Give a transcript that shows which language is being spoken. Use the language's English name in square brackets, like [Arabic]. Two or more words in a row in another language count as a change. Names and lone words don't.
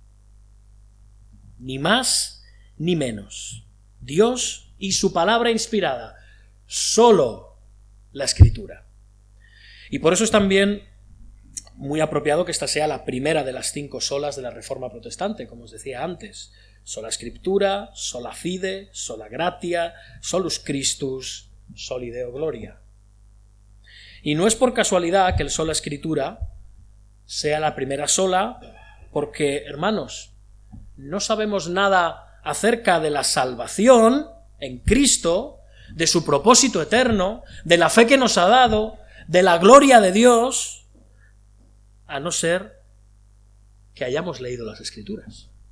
[Spanish] Ni más ni menos. Dios y su palabra inspirada. Solo la Escritura. Y por eso es también muy apropiado que esta sea la primera de las 5 solas de la Reforma protestante, como os decía antes. [Latin] Sola Scriptura, sola fide, sola gratia, solus Christus, soli Deo gloria. [Spanish] Y no es por casualidad que el sola Escritura sea la primera sola, porque, hermanos, no sabemos nada acerca de la salvación en Cristo, de su propósito eterno, de la fe que nos ha dado, de la gloria de Dios, a no ser que hayamos leído las Escrituras.